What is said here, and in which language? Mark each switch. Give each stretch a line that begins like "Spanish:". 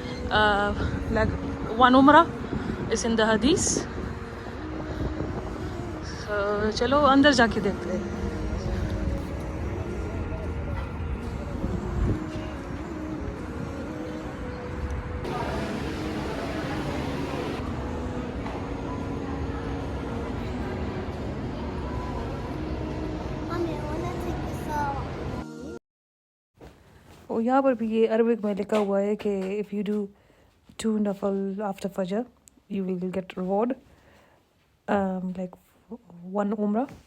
English: like one umrah is in the hadith. So
Urdu: چلو اندر جا کے دیکھتے ہیں.
English: Mommy, I wanna take this off.
Urdu: اور یہاں پر بھی یہ عربک میں لکھا ہوا ہے کہ
English: if you do 2 نفل after فجر you will get reward like 1 عمرہ.